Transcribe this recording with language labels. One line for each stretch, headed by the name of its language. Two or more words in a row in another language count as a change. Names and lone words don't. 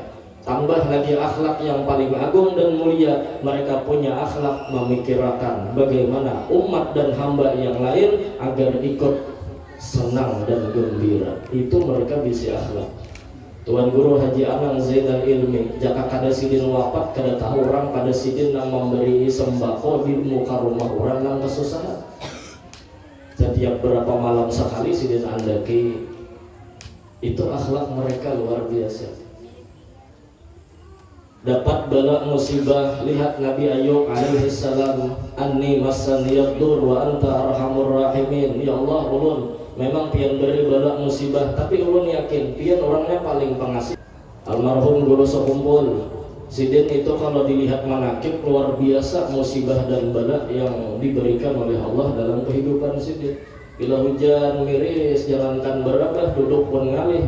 Indonesian: Tambah lagi akhlak yang paling agung dan mulia, mereka punya akhlak memikirkan bagaimana umat dan hamba yang lain agar ikut senang dan gembira.
Banjar: Itu mereka bisa akhlak. Tuan Guru Haji Anang Zainal Ilmi jaka kada sidin wafat kada tahu orang pada sidin yang memberi sembako di muka rumah orang yang kesusahan. Setiap berapa malam sekali sidin andaki. Itu akhlak mereka luar biasa. Dapat bala musibah, lihat Nabi Ayub
Arabic: عليه السلام, أني مسني الضر وأنت أرحم الراحمين.
Banjar: Ya Allah, ulun memang pian beri bala musibah, tapi ulun yakin pian orangnya paling pengasih. Almarhum Guru Sekumpul sidin itu kalau dilihat manakib luar biasa musibah dan bala yang diberikan oleh Allah dalam kehidupan sidin. Bila hujan miris, jangankan berabah, duduk pun ngalih.